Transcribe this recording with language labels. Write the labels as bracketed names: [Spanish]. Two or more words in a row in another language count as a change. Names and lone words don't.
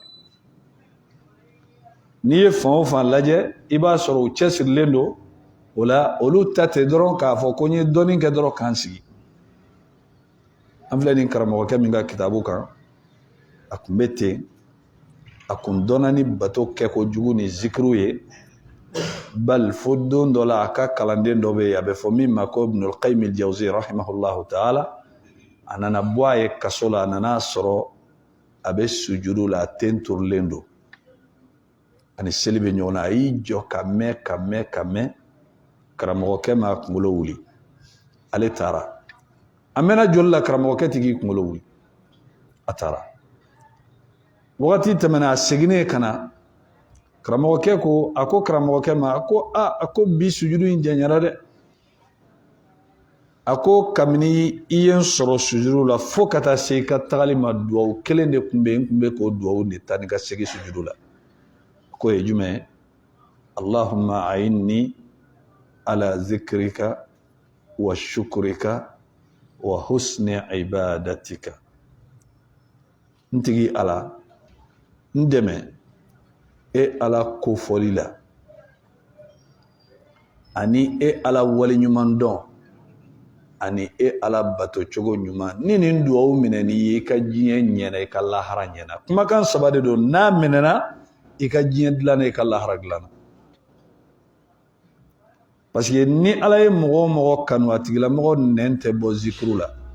[Bambara] N'i ye fan o fan lajɛ i b'a sɔrɔ u cɛsirilen don o la olu ta tɛ dɔrɔn k'a fɔ ko n ye dɔɔni kɛ dɔrɔn k'an sigi an filɛ nin karamɔgɔkɛ min ka kitabu kan a kun bɛ ten a kun dɔnna ni bato kɛ kojugu ni zikiriw ye bal fo don dɔ la a ka kalanden dɔ bɛ yen a bɛ fɔ min ma ko Ibnul Qayyim al-Jawzi [Arabic] رحمه الله تعالى [Bambara] a nana bɔ a ye kaso la a nana sɔrɔ a bɛ sujudu la a ten turulen don ani seli bɛ ɲɔgɔn na a y'i jɔ ka mɛn karamɔgɔkɛ ma kunkolo wuli ale taara a mɛnna joli la karamɔgɔkɛ tigi kunkolo wuli a taara wagati tɛmɛna a seginnen ka na karamɔgɔkɛ ko a ko karamɔgɔkɛ ma a ko bi sujudu in janyara dɛ a ko kabini i ye n sɔrɔ sujudu la fo ka taa se i ka tagali ma duwawu kelen de tun bɛ n tun bɛ k'o duwawu de ta ni ka segin sujudu la ko ye jumɛn ye [Arabic] اللهم أعني على ذكرك وشكرك وحسن عبادتك [Bambara] n tigi Ala n dɛmɛ e Ala kofɔli la ani e Ala waleɲuman dɔn ani e Ala bato cogo ɲuman ni nin duwawu minɛn'i ye i ka diɲɛ ɲɛna i ka lahara ɲɛna kumakan saba de don n'a minɛna i ka diɲɛ dilanna i ka lahara dilanna [French] parce que [Bambara] ni Ala ye mɔgɔ o mɔgɔ kanu a tigilamɔgɔ nɛn tɛ bɔ zikuru la